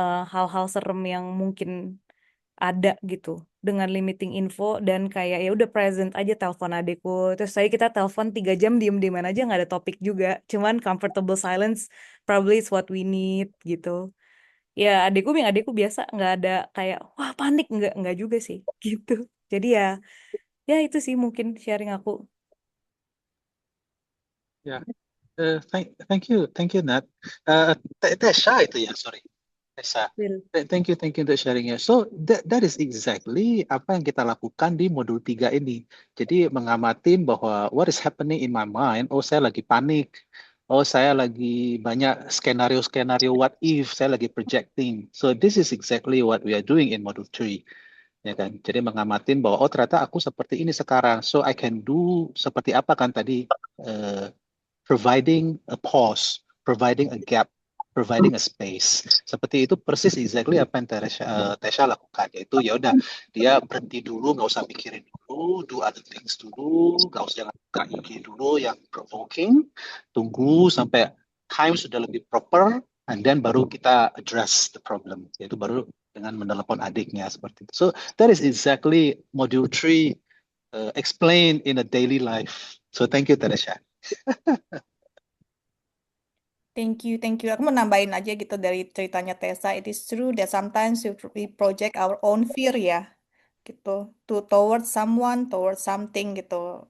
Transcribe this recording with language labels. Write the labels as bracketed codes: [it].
[id] hal-hal serem yang mungkin ada gitu dengan limiting info dan kayak ya udah present aja telepon adekku terus kita telepon 3 jam diem-dieman aja nggak ada topik juga cuman [en] comfortable silence probably is what we need [id] gitu ya adekku biasa nggak ada kayak wah panik nggak juga sih gitu jadi ya itu sih mungkin sharing aku. [en] Ya, thank you Nat. Tesha [id] itu ya, [en] sorry. Tesha. Will. Thank you [id] untuk sharingnya. [en] So that is exactly [id] apa yang kita lakukan di modul 3 ini. Jadi mengamatin bahwa [en] what is happening in my mind. [id] Oh, saya lagi panik. Oh, saya lagi banyak skenario-skenario what if. Saya lagi projecting. [en] So this is exactly what we are doing in module 3. [id] Ya kan? Jadi mengamatin bahwa oh ternyata aku seperti ini sekarang. [en] So I can do [id] seperti apa kan tadi eh, [en] providing a pause, providing a gap, providing a space. [id] Seperti itu persis exactly apa yang Tesha lakukan. Yaitu ya udah dia berhenti dulu, nggak usah mikirin dulu, [en] do other things [id] dulu, nggak usah jangan buka IG dulu yang provoking. Tunggu sampai time sudah lebih proper, and then baru kita [en] address the problem. [id] Yaitu baru dengan menelepon adiknya seperti itu. [en] So that is exactly module 3 explained in a daily life. So thank you, Teresha. Thank you. [id] Aku mau nambahin aja gitu dari ceritanya Tessa. [en] It is true that sometimes we project our own fear ya, gitu, towards someone, towards something gitu.